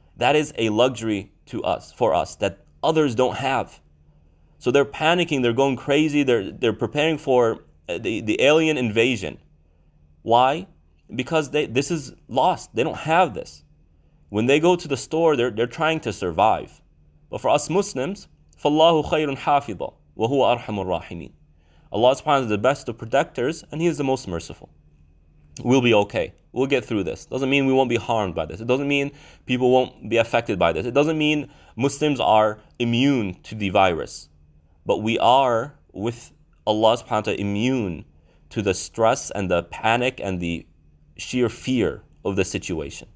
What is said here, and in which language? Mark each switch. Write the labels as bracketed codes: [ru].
[en] That is a luxury for us that others don't have. So they're panicking, they're going crazy, they're preparing for the alien invasion. Why? Because this is lost. They don't have this. When they go to the store, they're trying to survive. But for us Muslims, [ar] فَاللَّهُ خَيْرٌ حَافِظًا وَهُوَ أَرْحَمُ الرَّاحِمِينَ. [en] Allah subhanahu wa ta'ala is the best of protectors, and He is the most merciful. We'll be okay. We'll get through this. Doesn't mean we won't be harmed by this. It doesn't mean people won't be affected by this. It doesn't mean Muslims are immune to the virus. But we are, with Allah subhanahu wa ta'ala, immune to the stress and the panic and the sheer fear of the situation.